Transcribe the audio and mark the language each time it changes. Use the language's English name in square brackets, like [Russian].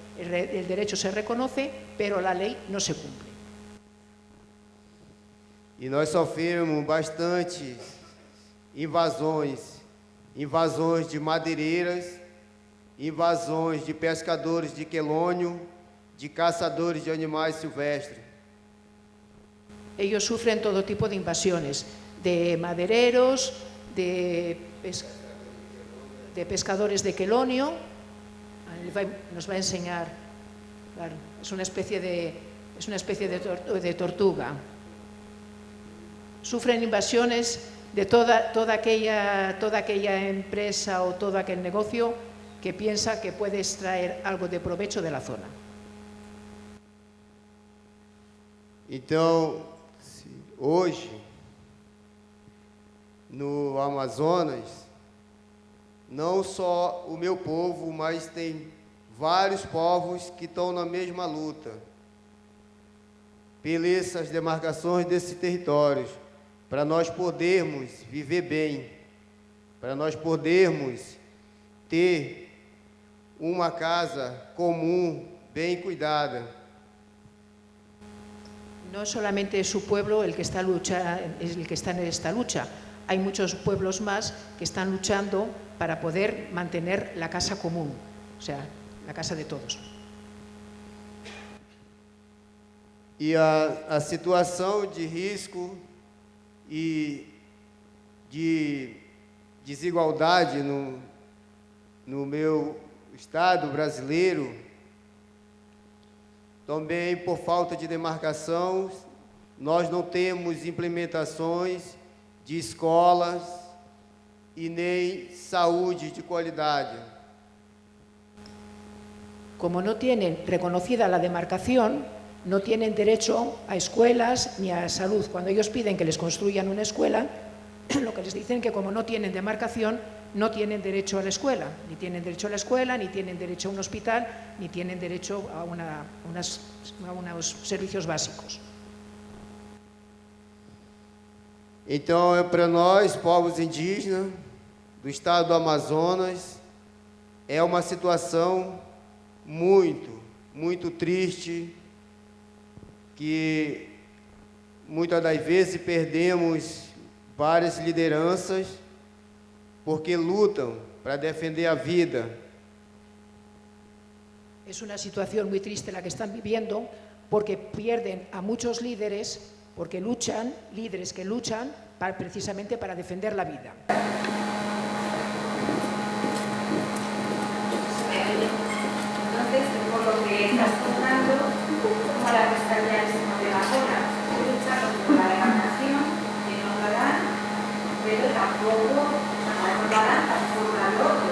[Spanish] El derecho se reconoce, pero la ley no se cumple. [Portuguese] E nós sofremos bastante invasões de madeireiras, invasões de pescadores de quelônio, de caçadores de animais silvestres. [Spanish] Ellos sufren todo tipo de invasiones, de madereros, de pescadores de quelonio. Nos va a enseñar, claro, es una especie de tortuga. Sufren invasiones de toda aquella empresa o todo aquel negocio que piensa que puede extraer algo de provecho de la zona. [Portuguese] Então, hoje, no Amazonas, não só o meu povo, mas tem vários povos que estão na mesma luta pelas demarcações desses territórios, para nós podermos viver bem, para nós podermos ter uma casa comum, bem cuidada. [Spanish] No solamente es su pueblo el que está en esta lucha, hay muchos pueblos más que están luchando para poder mantener la casa común, o sea, la casa de todos. [Portuguese] E a situação de risco e de desigualdade no meu estado brasileiro, também por falta de demarcação, nós não temos implementações de escolas e nem saúde de qualidade. [Spanish] Como no tienen reconocida la demarcación, no tienen derecho a escuelas ni a salud. Cuando ellos piden que les construyan una escuela, lo que les dicen es que como no tienen demarcación, no tienen derecho a la escuela, ni tienen derecho a la escuela, ni tienen derecho a un hospital, ni tienen derecho a unos servicios básicos. [Portuguese] Então, para nós, povos indígenas do estado do Amazonas, é uma situação muito triste, que muitas das vezes perdemos várias lideranças porque lutam para defender a vida. [Spanish] Es una situación muy triste la que están viviendo porque pierden a muchos líderes, porque luchan, líderes que luchan precisamente para defender la vida. Entonces, por lo que estás contando, como la que está ya de la zona, luchando por la demarcación, que no la dan, pero tampoco la dan, tampoco la dan otro.